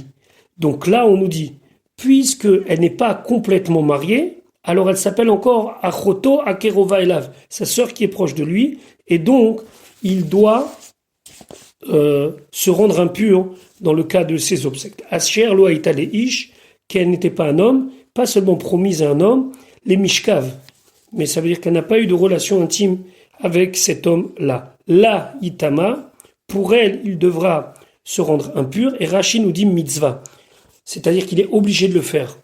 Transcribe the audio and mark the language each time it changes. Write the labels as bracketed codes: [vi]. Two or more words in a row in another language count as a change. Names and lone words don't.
[fr] Donc là, on nous dit, puisqu'elle n'est pas complètement mariée, alors elle s'appelle encore [he] אחותו הקרובה אליו, [fr] sa sœur qui est proche de lui, et donc il doit se rendre impur dans le cas de ses obsèques. [he] אשר לא היתה לאיש, [fr] qu'elle n'était pas un homme, pas seulement promise à un homme, les mishkav, mais ça veut dire qu'elle n'a pas eu de relation intime avec cet homme-là. [he] לה יטמא, [fr] pour elle, il devra se rendre impur, et Rashi nous dit mitzvah, c'est-à-dire qu'il est obligé de le faire.